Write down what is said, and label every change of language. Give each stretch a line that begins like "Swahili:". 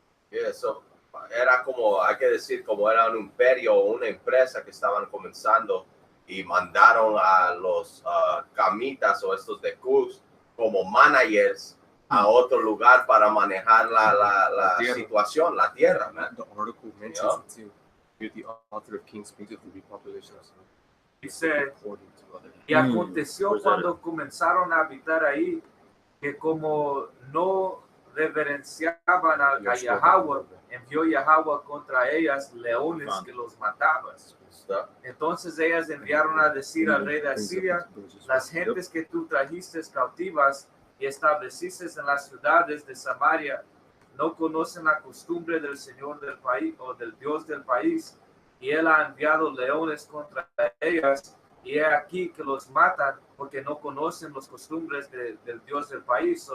Spanish: Eso era como, hay que decir, como era un imperio o una empresa que estaban comenzando y mandaron a los camitas o estos de Cus como managers a otro lugar para manejar la situación, la tierra.
English: Man. The article mentions it too. Here the author of Kings speaks of the repopulation of Samaria.
Spanish: Dice, y aconteció cuando comenzaron a habitar ahí, que como no reverenciaban a Yahweh, envió Yahweh contra ellas leones que los mataban. Entonces ellas enviaron a decir al rey de Asiria, las gentes que tú trajiste cautivas y estableciste en las ciudades de Samaria no conocen la costumbre del Señor del país o del Dios del país, y él ha enviado leones contra ellas, y he aquí que los matan porque no conocen las costumbres del Dios del país.